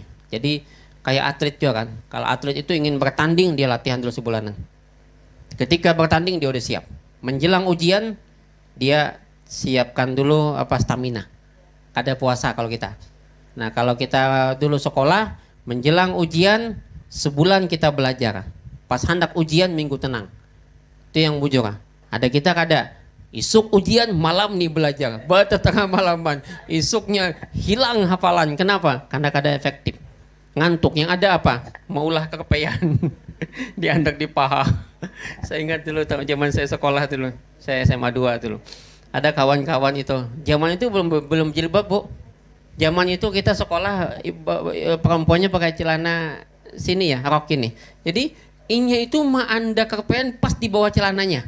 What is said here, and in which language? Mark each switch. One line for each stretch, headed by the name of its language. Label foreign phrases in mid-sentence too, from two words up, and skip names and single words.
Indonesian: Jadi kayak atlet juga kan. Kalau atlet itu ingin bertanding dia latihan dulu sebulanan. Ketika bertanding dia udah siap. Menjelang ujian dia siapkan dulu stamina. Ada puasa kalau kita. Nah kalau kita dulu sekolah menjelang ujian sebulan kita belajar. Pas hendak ujian minggu tenang.
Banjar: Itu yang bujur. Ada kita kada. Isuk ujian malam nih belajar. Baca tengah malaman. Isuknya hilang hafalan. Kenapa? Karena kada efektif. Ngantuk. Yang ada apa? Maulah kekepean. Diandak di paha.
Indonesian: Saya ingat dulu zaman saya sekolah dulu. Saya SMA 2 dulu. Ada kawan-kawan itu. Zaman itu belum jilbab, Bu. Zaman itu kita sekolah perempuannya pakai celana sini ya, rok ini.
Banjar: Jadi inya itu anda kekepean pas di bawah celananya.